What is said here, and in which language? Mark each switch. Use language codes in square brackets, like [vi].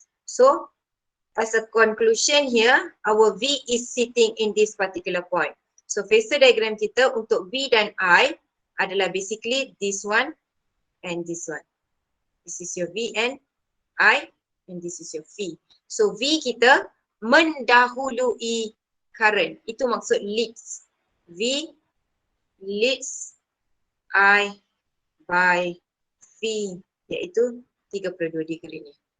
[en] So, as a conclusion here, our V is sitting in this particular point. [ms] So, phasor diagram kita untuk V dan I adalah basically [en] this one and this one. This is your V and I and this is your V. [ms] So, V kita mendahului current. Itu maksud leads. [en] V leads I by V [ms] iaitu 32 degree ni.